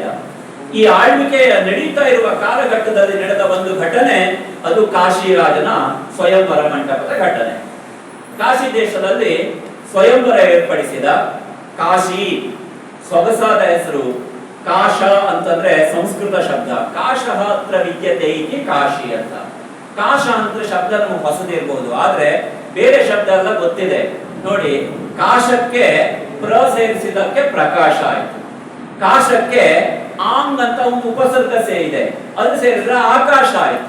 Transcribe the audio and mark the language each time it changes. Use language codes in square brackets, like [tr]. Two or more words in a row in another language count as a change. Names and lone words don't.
[kn] ಈ ಆಳ್ವಿಕೆಯ ನಡೀತಾ ಇರುವ ಕಾಲಘಟ್ಟದಲ್ಲಿ ನಡೆದ ಒಂದು ಘಟನೆ ಅದು ಕಾಶಿರಾಜನ ಸ್ವಯಂವರ ಮಂಟಪದ ಘಟನೆ. ಕಾಶಿ ದೇಶದಲ್ಲಿ ಸ್ವಯಂವರ ಏರ್ಪಡಿಸಿದ. ಕಾಶಿ ಸೊಗಸಾದ ಹೆಸರು. ಕಾಶ ಅಂತಂದ್ರೆ ಸಂಸ್ಕೃತ ಶಬ್ದ. [sa] ಕಾಶಃ ಅತ್ರ ವಿದ್ಯತೆ ಇತಿ ಕಾಶಿ [kn] ಅಂತ. ಕಾಶ ಅಂತ ಶಬ್ದ ನಮಗೆ ಹೊಸದಿರ್ಬೋದು, ಆದ್ರೆ ಬೇರೆ ಶಬ್ದ ಎಲ್ಲ ಗೊತ್ತಿದೆ ನೋಡಿ. ಕಾಶಕ್ಕೆ ಪ್ರ ಸೇರಿಸಿದಕ್ಕೆ ಪ್ರಕಾಶ ಆಯ್ತು. ಕಾಶಕ್ಕೆ ಆಂಗ್ ಅಂತ ಒಂದು ಉಪಸರ್ಗ ಸೇರಿದೆ, ಅದು ಸೇರಿದ್ರೆ ಆಕಾಶ ಆಯ್ತು.